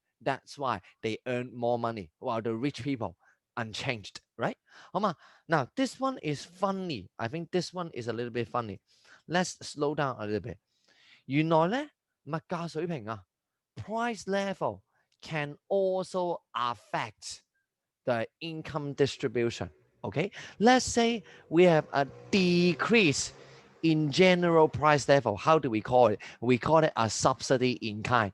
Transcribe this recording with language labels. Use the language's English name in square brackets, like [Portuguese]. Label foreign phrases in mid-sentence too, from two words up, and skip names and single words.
[English] That's why they earn more money, while the rich people unchanged, right? 好嘛 Now, this one is funny. I think this one is a little bit funny. Let's slow down a little bit. [Cantonese] 原來咧，物價水平啊 [English] price level can also affect the income distribution. Okay, let's say we have a decrease in general price level. How do we call it? We call it a subsidy in kind.